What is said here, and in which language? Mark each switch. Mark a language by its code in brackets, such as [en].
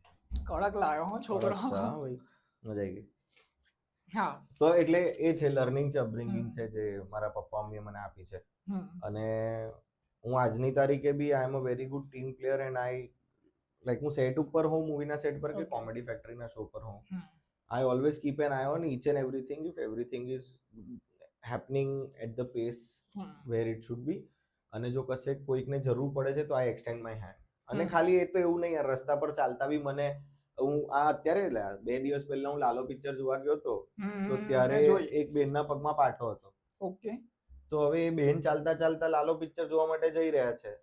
[gu] કડક લાવ્યો હો છોકરો. ચા ભાઈ, મજા આવી ગઈ. હા. તો એટલે એ છે લર્નિંગ છે, અપબ્રિંગિંગ છે જે મારા પપ્પા મમ્મીએ મને આપી છે. હમ. અને હું આજની તારીખે બી [en] I am a very good team player and like [gu] હું સેટ ઉપર હોઉં, મૂવીના સેટ પર કે [en] Okay. [gu] કોમેડી ફેક્ટરીના શો પર હોઉં, હમ. [en] I always keep an eye on each and everything if everything is happening at the pace hmm. where it should be. [gu] અને જો કશે કોઈકને જરૂર પડે છે તો [en] I extend my hand. [gu] અને હમ. ખાલી એ તો એવું નહીં યાર, રસ્તા પર ચાલતા બી મને, હું આ અત્યારે 2 દિવસ પહેલા હું લાલો પિક્ચર જોવા ગયો હતો તો ત્યારે મેં જોઈ. એક બેનના પગમાં પાટો હતો. [en] Okay. [gu] તો હવે એ બેન ચાલતા ચાલતા લાલો પિક્ચર જોવા માટે જઈ રહ્યા છે